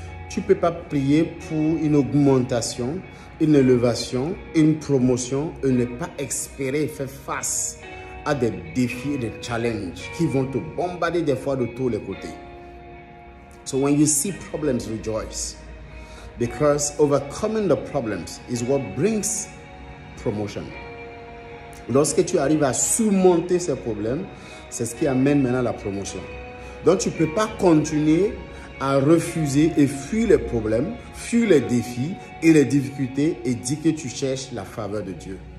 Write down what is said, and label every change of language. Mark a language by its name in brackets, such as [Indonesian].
[French] Tu ne peux pas prier pour une augmentation, une élévation, une promotion et ne pas espérer faire face à des défis et des challenges qui vont te bombarder des fois de tous les côtés. [English] So when you see problems, rejoice. Because overcoming the problems is what brings promotion. [French] Lorsque tu arrives à surmonter ces problèmes, c'est ce qui amène maintenant la promotion. Donc tu ne peux pas continuer à refuser et fuir les problèmes, fuir les défis et les difficultés et dire que tu cherches la faveur de Dieu.